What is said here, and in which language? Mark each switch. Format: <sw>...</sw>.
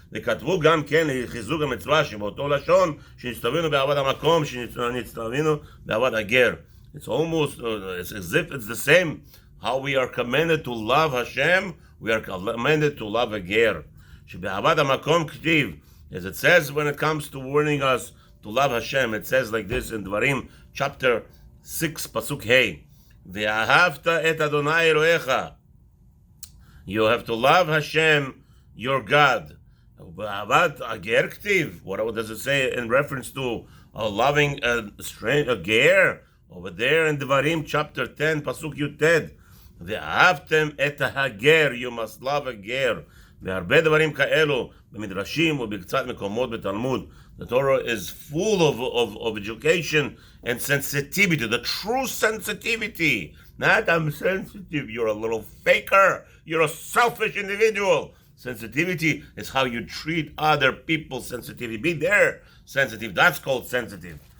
<he>וכתבו גם כן לחיזוק המצווה שבאותו לשון שנצטווינו בעבוד המקום שנצטווינו בעבוד הגר.</he> <en>It's almost it's as if it's the same. How we are commanded to love Hashem, we are commanded to love a ger.</en> <he>שבעבוד המקום כתיב,</he> <en>as it says when it comes to warning us to love Hashem, it says like this in Dvarim chapter 6 pasuk hey,</en> <he>ואהבת את אדוני אלוהיך.</he> <en>You have to love Hashem, your God. What does it say in reference to loving a ger? Over there in Devarim chapter 10, Pasuk Yuted.</en> <he>ואהבתם את הגר,</he> <en>you must love a ger.</en> <he>והרבה דברים כאלו במדרשים ובקצת מקומות בתלמוד.</he> <en>The Torah is full of education and sensitivity, the true sensitivity. Not I'm sensitive, you're a little faker, you're a selfish individual. Sensitivity is how you treat other people. Sensitivity, be there sensitive, that's called sensitive.</en>